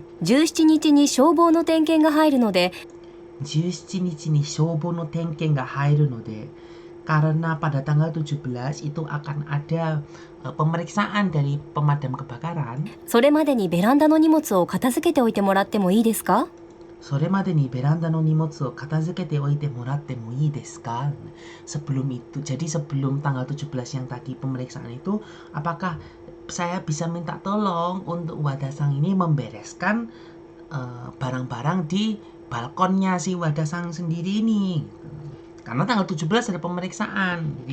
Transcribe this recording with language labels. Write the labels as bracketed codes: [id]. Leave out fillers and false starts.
[ja] 17日に消防の点検が入るので、 17 日に消防の点検が入るので, [id] karena pada tanggal 17 itu akan ada pemeriksaan dari pemadam kebakaran. [ja] それまでにベランダの荷物を片付けておいてもらってもいいですか？それまでにベランダの荷物を片付けておいてもらってもいいですか? [id] Sebelum itu, jadi sebelum tanggal 17 yang tadi pemeriksaan itu, apakah saya bisa minta tolong untuk Wada-san ini membereskan barang-barang di balkonnya si Wada-san sendiri ini? Karena tanggal 17 ada pemeriksaan.